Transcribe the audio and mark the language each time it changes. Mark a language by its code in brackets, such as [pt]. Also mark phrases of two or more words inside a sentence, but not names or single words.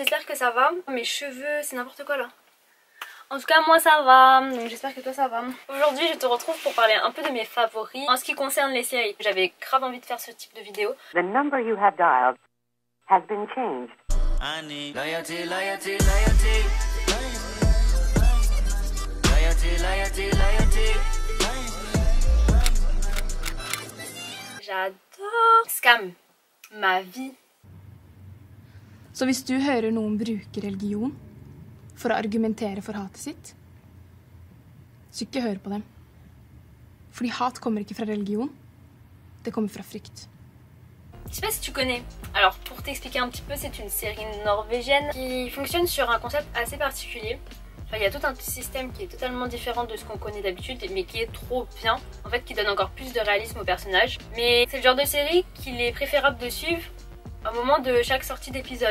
[fr] que ça va. Mes cheveux, c'est n'importe quoi là. En tout cas moi ça va, donc j'espère que toi ça va. Aujourd'hui je te retrouve pour parler un peu de mes favoris en ce qui concerne les séries. J'avais grave envie de faire ce type de vidéo. [en] The number you have dialed has been changed. I need loyalty, loyalty, loyalty. Loyalty, loyalty, loyalty. [fr] J'adore Skam, ma vie. [no] Så hvis du hører noen bruke religion for å argumentere for hatet sitt, så ikke hør på dem. Fordi hat kommer ikke fra religion, det kommer fra frykt. [fr] Je sais pas si tu connais. Alors pour t'expliquer un petit peu, c'est une série norvégienne qui fonctionne sur un concept assez particulier. Enfin, il y a tout un système qui est totalement différent de ce qu'on connaît d'habitude, mais qui est trop bien, en fait, qui donne encore plus de réalisme aux personnages. Mais c'est le genre de série qu'il est préférable de suivre au moment de chaque sortie d'épisode.